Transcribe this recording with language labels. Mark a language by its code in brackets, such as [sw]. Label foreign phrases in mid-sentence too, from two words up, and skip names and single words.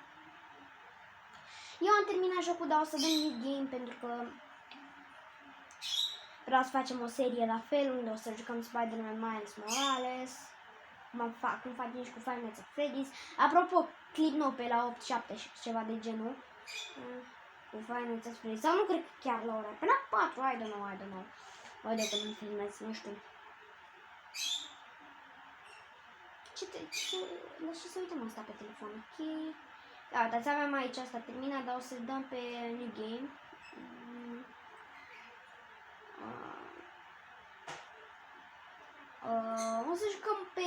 [ro] Eu am terminat jocul, dar o să dăm [en] new game [ro] pentru că vreau să facem o serie la fel unde o să jucăm Spider-Man Miles Morales. Cum facem și cu Five Nights at Freddy's. Apropo, clip nou pe la 8-7 și ceva de genul. Cu Five Nights at Freddy's. Sau nu cred că chiar la ora. Pe la 4, [en] I don't know. [ro] Uite că nu filmez, nu știu. Lasă să uităm asta pe telefon, ok? Da, uitați, avem aici asta terminat, dar o să-l dăm pe [en] new game. [ro] O să jucăm pe...